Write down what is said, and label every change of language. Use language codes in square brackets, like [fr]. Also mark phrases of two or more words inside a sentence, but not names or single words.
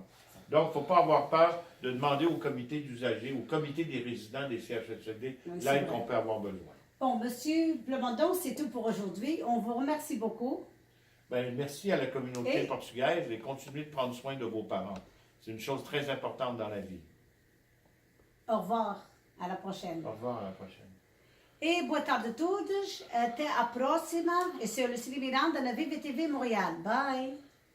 [fr] Donc, il ne faut pas avoir peur de demander au comité d'usagers, au comité des résidents des CHSLD, l'aide qu'on peut avoir besoin. Bon, Monsieur Plamondon, c'est tout pour aujourd'hui. On vous remercie beaucoup. Ben, merci à la communauté Et- portugaise et continuez de prendre soin de vos parents. C'est une chose très importante dans la vie. Au revoir. À la prochaine. Au revoir, à la prochaine. [pt] E boa tarde a todos. Até à próxima. Esse é o Lucília Miranda na Viva TV Montréal. Bye.